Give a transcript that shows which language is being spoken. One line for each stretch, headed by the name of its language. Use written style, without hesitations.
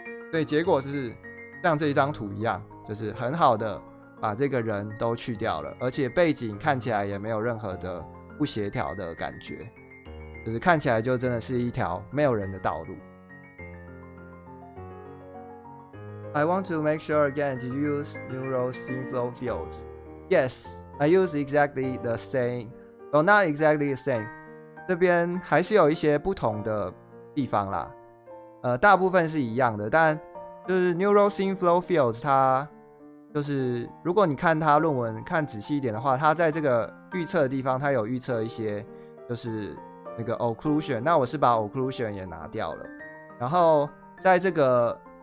Chinese: 所以结果是像这一张图一样，就是很好的把这个人都去掉了，而且背景看起来也没有任何的不协调的感觉。就是看起来就真的是一条没有人的道路。
English: I want to make sure again, did you use neural inflow fields? Yes, I use exactly the same. Well, not exactly the same.
Chinese: 这边还是有一些不同的地方啦。大部分是一样的，但就是 neural inflow fields 它就是如果你看它论文看仔细一点的话，它在这个预测的地方，它有预测一些就是那个 occlusion， 那我是把 occlusion 也拿掉了，然后在这个